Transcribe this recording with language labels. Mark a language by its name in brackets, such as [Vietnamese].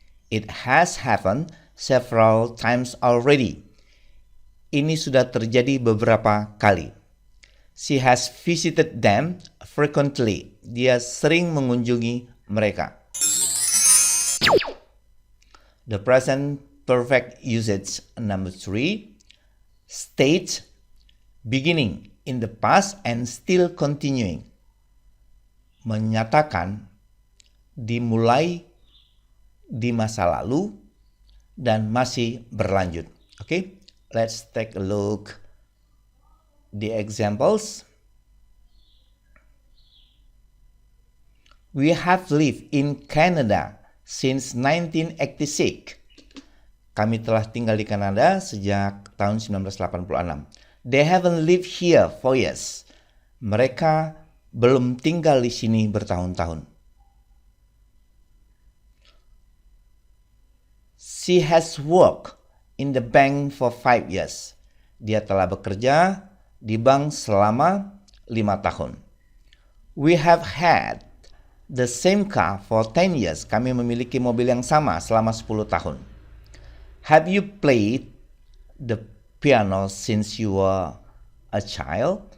[English] It has happened several times already. [Indonesian] Ini sudah terjadi beberapa kali. [English] She has visited them frequently. [Indonesian] Dia sering mengunjungi mereka. [English] The present perfect usage number 3 states beginning in the past and still continuing. [Indonesian] Menyatakan dimulai di masa lalu dan masih berlanjut. [English] Okay? Let's take a look the examples. We have lived in Canada since 1986. [Indonesian] Kami telah tinggal di Kanada sejak tahun 1986. [English] They haven't lived here for years. [Indonesian] Mereka belum tinggal di sini bertahun-tahun. [English] She has worked in the bank for 5 years. [Indonesian] Dia telah bekerja di bank selama 5 tahun. [English] We have had the same car for 10 years. [Indonesian] Kami memiliki mobil yang sama selama 10 tahun. [English] Have you played the piano since you were a child?